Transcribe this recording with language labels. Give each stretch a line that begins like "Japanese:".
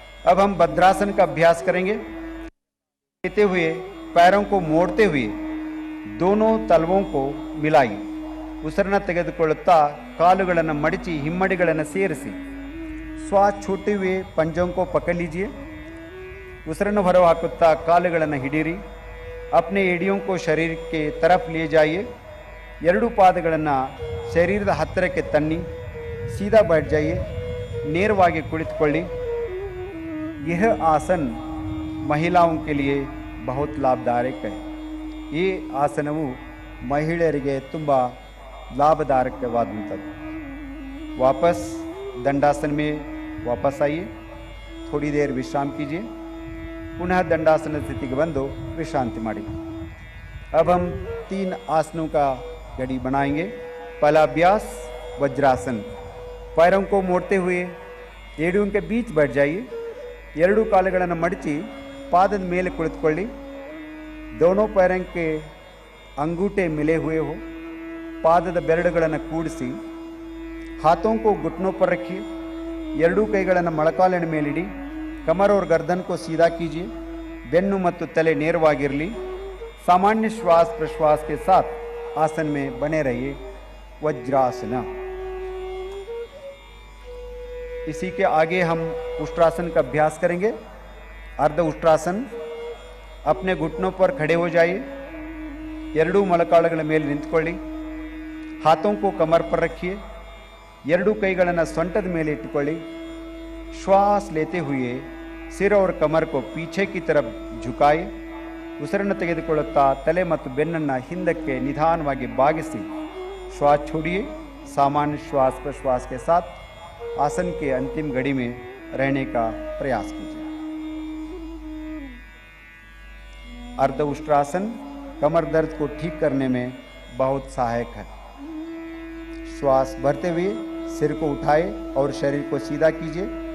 Hindi: अब हम भद्रासन का अभ्यास करेंगे। लेते हुए पैरों को मोड़ते हुए दोनों तलवों को मिलाइए।
Kannada: ಉಸಿರನ್ನು ತೆಗೆದುಕೊಳ್ಳುತ್ತಾ ಕಾಲುಗಳನ್ನು ಮಡಚಿ ಹಿಮ್ಮಡಿಗಳನ್ನು ಸೇರಿಸಿ
Hindi: श्वास छोड़ते हुए पंजों को पकड़ लीजिए।
Kannada: ಉಸಿರನ್ನು ಹೊರಹಾಕುತ್ತಾ ಕಾಲುಗಳನ್ನು ಹಿಡಿಯಿರಿ।
Hindi: अपने एड़ियों को शरीर के तरफ ले जाइए।
Kannada: ಎರಡೂ ಪಾದಗಳನ್ನು ಶರೀರದ ಹತ್ತಿರಕ್ಕೆ ತನ್ನಿ।
Hindi: सीधा बैठ जाइए।
Kannada: ನೇರವಾಗಿ ಕುಳಿತುಕೊಳ್ಳಿ।
Hindi: यह आसन महिलाओं के लिए बहुत लाभदायक है।
Kannada: ಈ ಆಸನವು ಮಹಿಳೆಯರಿಗೆ ತುಂಬ ಲಾಭದಾಯಕವಾದಂಥದ್ದು।
Hindi: वापस दंडासन में वापस आइए। थोड़ी देर विश्राम कीजिए। पुनः दंडासन स्थिति के बंदो विश्रांति मारी। अब हम 3 आसनों का गढ़ी बनाएंगे। पहला अभ्यास वज्रासन। पैरों को मोड़ते हुए एड़ियों के बीच बैठ जाइए।
Kannada: ಎರಡೂ ಕಾಲುಗಳನ್ನು ಮಡಚಿ ಪಾದದ ಮೇಲೆ ಕುಳಿತುಕೊಳ್ಳಿ।
Hindi: दोनों पैरों के अंगूठे मिले हुए हो।
Kannada: ಪಾದದ ಬೆರಳುಗಳನ್ನು ಕೂಡಿಸಿ
Hindi: हाथों को घुटनों पर रखिए।
Kannada: ಎರಡೂ ಕೈಗಳನ್ನು ಮೊಳಕಾಲಿನ ಮೇಲಿಡಿ।
Hindi: कमर और गर्दन को सीधा कीजिए।
Kannada: ಬೆನ್ನು ಮತ್ತು ತಲೆ ನೇರವಾಗಿರಲಿ।
Hindi: सामान्य श्वास प्रश्वास के साथ आसन में बने रहिए। वज्रासन। इसी के आगे हम उष्ट्रासन का अभ्यास करेंगे। अर्ध उष्ट्रासन। अपने घुटनों पर खड़े हो जाइए।
Kannada: ಎರಡೂ ಮೊಳಕಾಲುಗಳ ಮೇಲೆ ನಿಂತುಕೊಳ್ಳಿ।
Hindi: हाथों को कमर पर रखिए।
Kannada: ಎರಡೂ ಕೈಗಳನ್ನು ಸೊಂಟದ ಮೇಲೆ ಇಟ್ಟುಕೊಳ್ಳಿ।
Hindi: श्वास लेते हुए सिर और कमर को पीछे की तरफ झुकाए।
Kannada: ಉಸಿರನ್ನು ತೆಗೆದುಕೊಳ್ಳುತ್ತಾ ತಲೆ ಮತ್ತು ಬೆನ್ನನ್ನು ಹಿಂದಕ್ಕೆ ನಿಧಾನವಾಗಿ ಬಾಗಿಸಿ
Hindi: श्वास छोड़िए। सामान्य श्वास प्रश्वास के साथ आसन के अंतिम घड़ी में रहने का प्रयास कीजिए। अर्ध उष्ट्रासन कमर दर्द को ठीक करने में बहुत सहायक है। श्वास भरते हुए सिर को उठाए और शरीर को सीधा कीजिए।